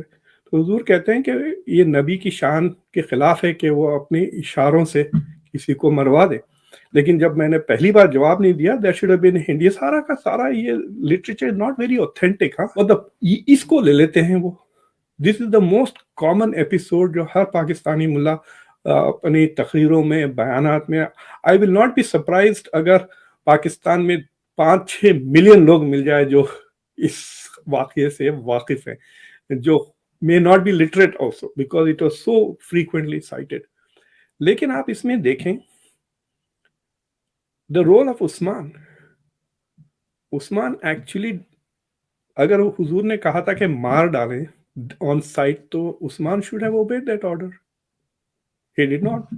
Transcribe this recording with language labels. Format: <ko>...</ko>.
<ur>تو حضور کہتے ہیں کہ یہ نبی کی شان کے خلاف ہے کہ وہ اپنے اشاروں سے کسی کو مروا دے. لیکن جب میں نے پہلی بار جواب نہیں دیا,</ur> <en>that should have been Hindi.</en> <ur>یہ سارا کا سارا یہ لٹریچر</ur> <en>not very authentic.</en> <ur>مطلب اس کو لے لیتے ہیں وہ.</ur> <en>This is the most common episode</en> <ur>جو ہر پاکستانی ملا اپنی تقریروں میں, بیانات میں.</ur> <en>I will not be surprised</en> <ur>اگر پاکستان میں 5-6 ملین لوگ مل جائے جو اس واقعے سے واقف ہیں, جو</ur> <en>may not be literate also because it was so frequently cited.</en> <ur>لیکن آپ اس میں دیکھیں</ur> <en>the role of</en> <ur>Usman actually, اگر حضور نے کہا تھا کہ مار ڈالیں آن سائٹ, تو عثمان</ur> <en>should have obeyed that order. He did not.</en>